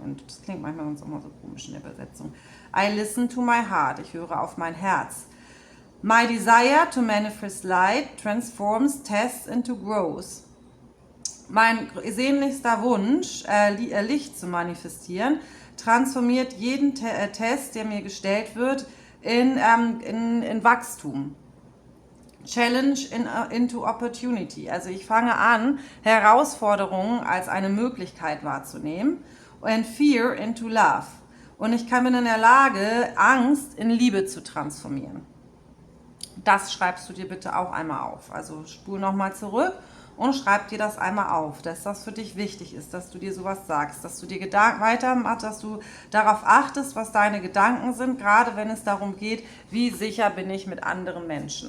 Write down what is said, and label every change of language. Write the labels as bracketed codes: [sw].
[de] Und das klingt manchmal uns auch mal so komisch in der Übersetzung. [en] I listen to my heart, [de] ich höre auf mein Herz. [en] My desire to manifest light transforms tests into growth. [de] Mein sehnlichster Wunsch, Licht zu manifestieren, transformiert jeden Test, der mir gestellt wird, in Wachstum. [en] Challenge into opportunity. [de] Also ich fange an, Herausforderungen als eine Möglichkeit wahrzunehmen. [en] And fear into love. [de] Und ich bin in der Lage, Angst in Liebe zu transformieren. Das schreibst du dir bitte auch einmal auf. Also spul nochmal zurück und schreib dir das einmal auf, dass das für dich wichtig ist, dass du dir sowas sagst, dass du dir Gedanken weitermachst, dass du darauf achtest, was deine Gedanken sind, gerade wenn es darum geht, wie sicher bin ich mit anderen Menschen.